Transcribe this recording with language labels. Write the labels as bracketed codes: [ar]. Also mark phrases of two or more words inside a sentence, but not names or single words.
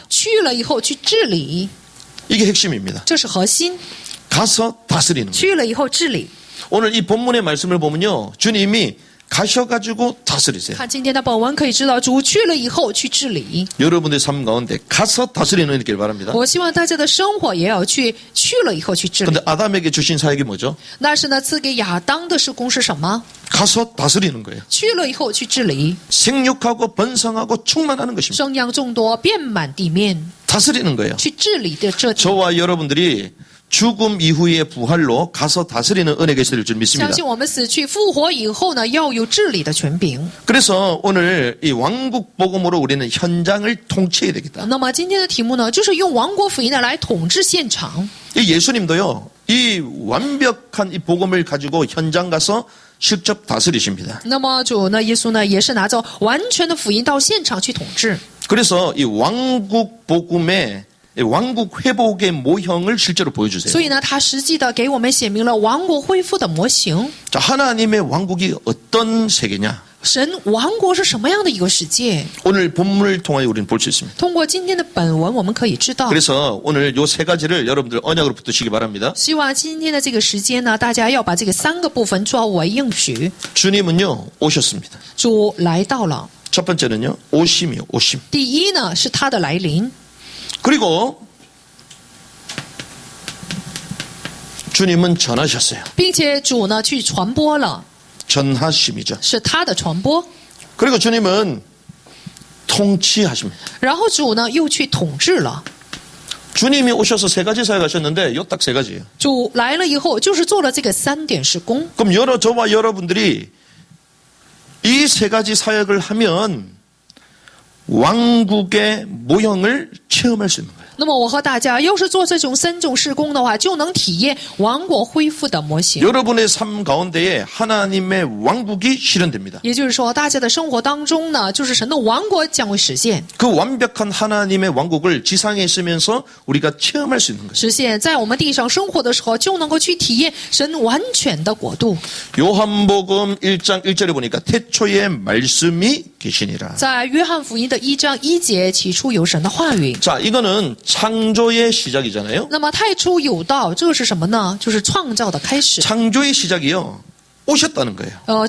[zh] 去了以后去治理， [ko] 이게 핵심입니다. [zh] 这是核心。 [ko] 가서 다스리는 거예요. [zh] 去了以后治理。 [ko] 오늘 이 본문의 말씀을 보면요. 주님이 가셔가지고 다스리세요. [zh] 看今天的本文可以知道，主去了以后去治理。 [ko] 여러분들의 삶 가운데 가서 다스리는 일길 바랍니다. [zh] 我希望大家的生活也要去了以后去治理 [ko] 근데 。 아담에게 주신 사역이 뭐죠? [zh] 但是呢，赐给亚当的事工是什么？ [ko] 가서 다스리는 거예요. [zh] 去了以后去治理， [ko] 생육하고 번성하고 충만하는 것입니다. [zh] 生养众多，遍满地面， [ko] 다스리는 거예요. [zh] 去治理的这。 [ko] 저와 여러분들이 죽음 이후의 부활로 가서 다스리는 은혜가 있을 줄 [zh] 相 [ko] 믿습니다. [zh] 信我们死去复活以后呢，要有治理的权柄。 [ko] 그래서 오늘 이 왕국 복음으로 우리는 현장을 통치해야 되겠다. [zh] 那么今天的题目呢，就是用王国福音呢来统治现场。 [ko] 이 예수님도요. 이 완벽한 이 복음을 가지고 현장 가서 직접 다스리십니다. [zh] 那么主呢，耶稣呢，也是拿着完全的福音到现场去统治。 [ko] 그래서 이 왕국 복음의 왕국 회복의 모형을 실제로 보여주세요. [zh] 所以呢，他实际的给我们写明了王国恢复的模型。 [ko] 자, 하나님의 왕국이 어떤 세계냐? [zh] 神王国是什么样的一个世界？ [ko] 오늘 본문을 통하여 우리는 볼 수 있습니다. [zh] 通过今天的本文，我们可以知道。 [ko] 그래서 오늘 요 세 가지를 여러분들 언약으로 붙드시기 바랍니다. [zh] 希望今天的这个时间呢，大家要把这个3个部分作为应许。 [ko] 주님은요 오셨습니다. [zh] 主来到了， [ko] 첫 번째는요 오심이요 오심. [zh] 第一呢是他的来临， [ko] 그리고 주님은 전하셨어요. [zh] 并且主呢去传播了， [ko] 전하심이죠. [zh] 是他的传播。 [ko] 그리고 주님은 통치하십니다. [zh] 然后主呢又去统治了。 [ko] 주님이 오셔서 세 가지 사역하셨는데 요 딱 세 가지예요. [zh] 主来了以后，就是做了这个3点事工。 [ko] 그럼 저와 여러분들이 이 세 가지 사역을 하면 왕국의 모형을 체험할 수 있는 거예요. [zh] 那么我和大家要是做这种3种事工的话，就能体验王国恢复的模型。 [ko] 여러분의 삶 가운데에 하나님의 왕국이 실현됩니다. [zh] 也就是说，大家的生活当中呢，就是神的王国将会实现。 [ko] 그 완벽한 하나님의 왕국을 지상에 있으면서 우리가 체험할 수 있는 거예요. [zh] 实现在我们地上生活的时候，就能够去体验神完全的国度。 [ko] 요한복음 1장 1절에 보니까 태초에 말씀이 계시니라. [zh] 在约翰福音的1章1节，起初有神的话语。 [ko] 자, 이거는 창조의 시작이잖아요. [zh] 那么太初有道，这是什么呢？就是创造的开始。 [ko] 창조의 시작이요. 오셨다는 거예요.